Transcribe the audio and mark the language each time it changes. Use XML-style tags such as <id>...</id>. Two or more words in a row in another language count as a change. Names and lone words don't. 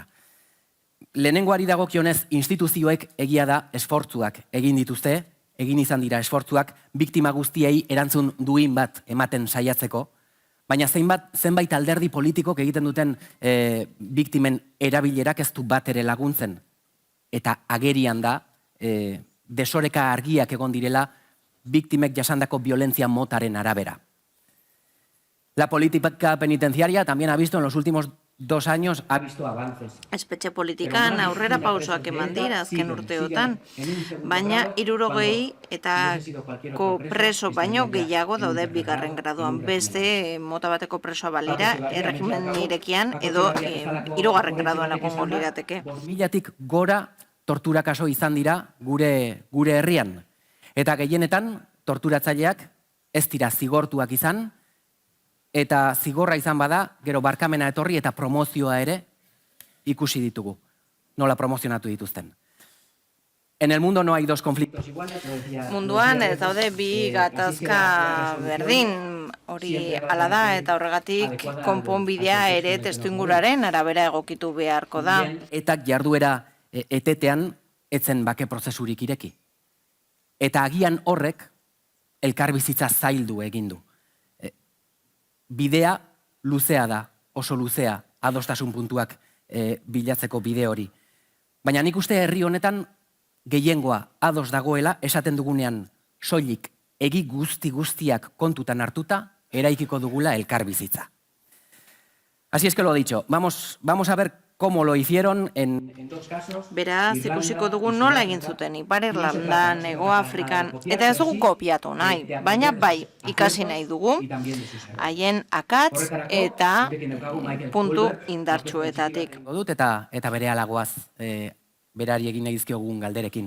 <eu>Lehenengoari dagokionez instituzioek egia da esfortzuak egin dituzte, egin izan dira esfortzuak biktima guztiei erantzun duin bat ematen saiatzeko, baina zenbait alderdi politikok egiten duten biktimen erabilerak ez du bat ere laguntzen. Eta agerian da, desoreka argiak egon direla biktimek jasandako violentzia motaren arabera.</eu> <es>La política penitenciaria también ha visto en los últimos 2 años ha visto avances.</es> <eu>Espetxe politikan aurrera pausoak eman dira azken urteotan, baina 60 eta preso baino gehiago daude bigarren graduan. Beste mota bateko presoa balira, erregimen irekian edo 3. graduan egongo lirateke. 1000tik gora tortura kaso izan dira gure herrian. Eta gehienetan torturatzaileak ez dira zigortuak izan, eta zigorra izan bada, gero barkamena etorri eta promozioa ere ikusi ditugu. Nola promozionatu dituzten.</eu> <es>En el mundo no hay dos conflictos iguales, lo decía...</es> <eu>Munduan ez daude bi gatazka berdin, hori hala da eta horregatik konponbidea ere testuinguraren arabera egokitu beharko da. Etak jarduera etetean etzen bake prozesurik ireki. Eta agian horrek elkarbizitza zaildu egin du. Bidea luzea da, oso luzea, adostasun puntuak bilatzeko bide hori. Baina nik uste herri honetan gehiengoa ados dagoela esaten dugunean soilik egi guztiak kontutan hartuta eraikiko dugula elkarbizitza.</eu> <es>Así es que lo dicho, vamos a ver cómo lo hicieron en dos casos.</es> <eu>Beraz, ikusiko dugu nola egin zuten Ipar Irlandan, Hego Afrikan, eta ez dugu kopiatu nahi, baina bai ikasi nahi dugu, haien akatz eta puntu indartsuetatik. Dut eta berehala goaz berari egin nahi dizkiogun galderekin.</eu>